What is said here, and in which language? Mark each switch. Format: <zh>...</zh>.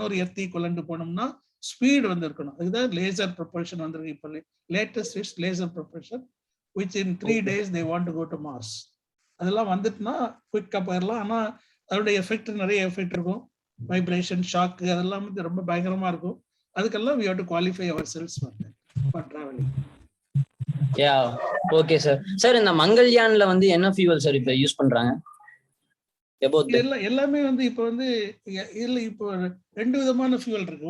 <ta>இன்னொரு எர்த்தி கொண்டு போனோம்னா ஸ்பீட் வந்து இருக்கணும். அதுதான் லேசர் ப்ரொபல்ஷன் வந்திருக்கு. இப்போ</ta> <en>Latest is laser propulsion, which in 3 days they want to go to Mars.</en> <ta>அதெல்லாம் வந்துட்டுனா குயிக்கா போயிடலாம். ஆனா அதோட எஃபெக்ட் நிறைய எஃபெக்ட் இருக்கும். வைப்ரேஷன், ஷாக், அதெல்லாம் வந்து ரொம்ப பயங்கரமா இருக்கும். அதுக்கெல்லாம்</ta> <en>we have to qualify ourselves for traveling.</en> <ta>Yeah okay sir. Sir இந்த மங்கள்யான்ல வந்து என்ன ஃபியூவல் சார் இப்போ யூஸ் பண்றாங்க? எல்லாமே வந்து இப்போ வந்து இதுல இப்போ 2 விதமான ஃபியூவல் இருக்கு.</ta>